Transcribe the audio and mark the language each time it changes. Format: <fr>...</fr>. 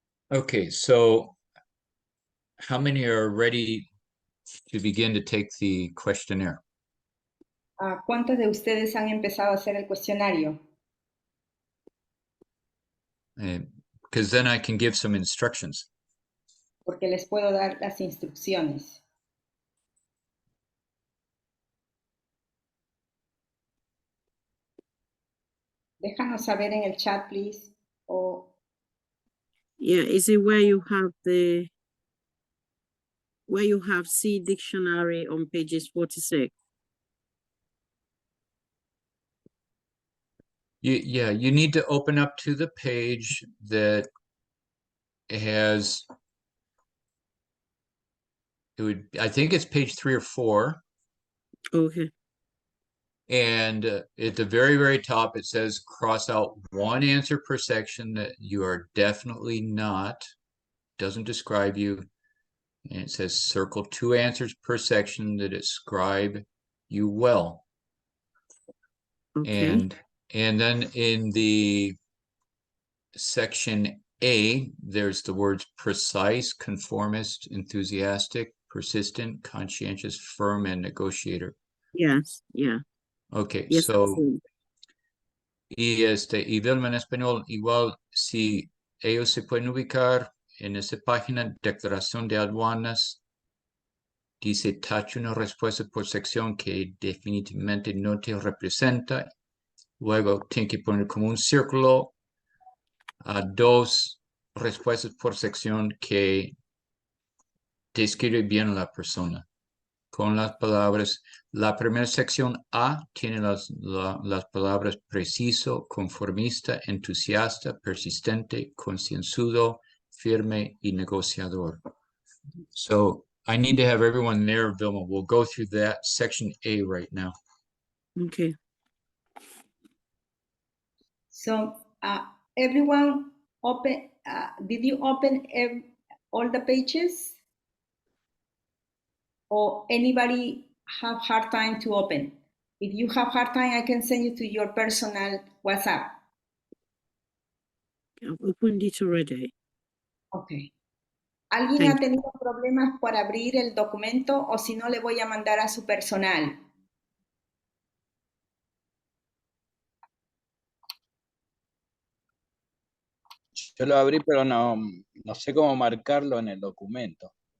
<en>Okay, so how many are ready to begin to take the questionnaire?</en> <es>¿Cuántos de ustedes han empezado a hacer el cuestionario?</es> <en>Because then I can give some instructions.</en> <es>Porque les puedo dar las instrucciones. Déjanos saber en el chat,</es> <en>please. Yeah, is it where you have C dictionary on pages 46? Yeah, you need to open up to the page that has, I think it's page 3 or 4. Okay. And at the very, very top, it says cross out one answer per section that you are definitely not, doesn't describe you. And it says circle 2 answers per section that describe you well. Okay. And then in the section A, there's the words precise, conformist, enthusiastic, persistent, conscientious, firm, and negotiator. Yes, yeah. Okay, Yes, so,</en> <es>sí. y verlo en español, igual si ellos se pueden ubicar en esa página, declaración de aduanas, dice tache una respuesta por sección que definitivamente no te representa. Luego tiene que poner como un círculo a 2 respuestas por sección que describe bien a la persona. Con las palabras, la primera sección A tiene las palabras preciso, conformista, entusiasta, persistente, concienzudo, firme y negociador.</es> <en>So I need to have everyone there, Vilma. We'll go through that section A right now. Okay. So everyone open, did you open all the pages? Or anybody have hard time to open? If you have hard time, I can send you to your personal WhatsApp. I've opened it already. Okay.</en> <es>¿Alguien ha tenido problemas para abrir el documento o si no le voy a mandar a su personal? Yo lo abrí, pero no sé cómo marcarlo en el documento.</es>